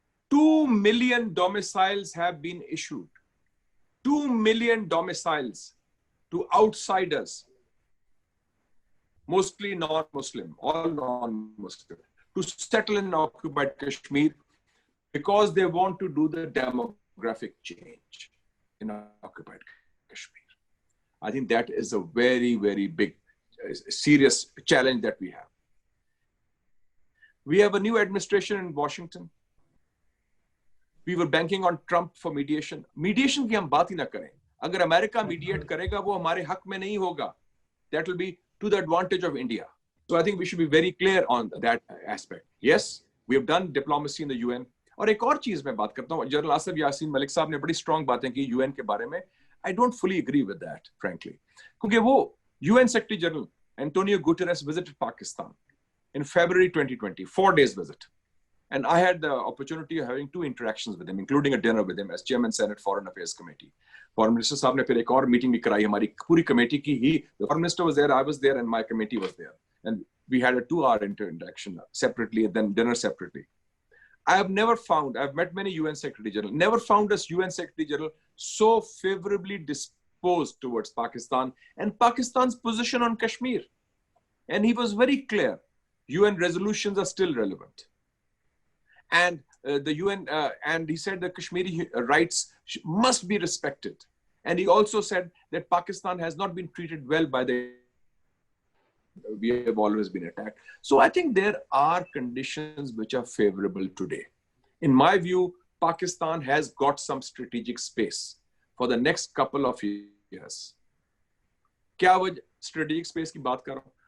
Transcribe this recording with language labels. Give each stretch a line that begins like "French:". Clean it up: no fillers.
English: 2 million domiciles have been issued. 2 million domiciles to outsiders, mostly non-Muslim, all non-Muslim, to settle in occupied Kashmir because they want to do the demographic change in occupied Kashmir. I think that is a very, very big, serious challenge that we have. We have a new administration in Washington. We were banking on Trump for mediation.
Hindi: Mediation की हम बात ही ना करें. अगर America mediate करेगा, वो हमारे हक में नहीं होगा.
English: That will be to the advantage of India. So I think we should be very clear on that aspect. Yes, we have done diplomacy in the UN.
Hindi: और एक और चीज मैं बात करता हूँ. जनरल आसिफ यासीन मलिक साहब ने बड़ी strong बातें की UN के बारे में.
English: I don't fully agree with that, frankly.
Hindi: क्योंकि वो
English: UN Secretary General Antonio Guterres visited Pakistan in February 2020, 4 days visit. And I had the opportunity of having 2 interactions with him, including a dinner with him as Chairman Senate Foreign Affairs Committee.
Hindi: Foreign Minister साहब ने फिर एक और meeting भी कराई हमारी पूरी committee की.
English: The Foreign Minister was there, I was there, and my committee was there. And we had a 2-hour interaction separately, and then dinner separately. I have never found, I've met many UN Secretary General, never found a UN Secretary General so favorably disposed towards Pakistan and Pakistan's position on Kashmir. And he was very clear, UN resolutions are still relevant. And the UN, and he said the Kashmiri rights must be respected. And he also said that Pakistan has not been treated well by we have always been attacked. So I think there are conditions which are favorable today. In my view, Pakistan has got some strategic space for the next couple of years.
Hindi: क्या वो strategic space की बात कर रहा हूँ?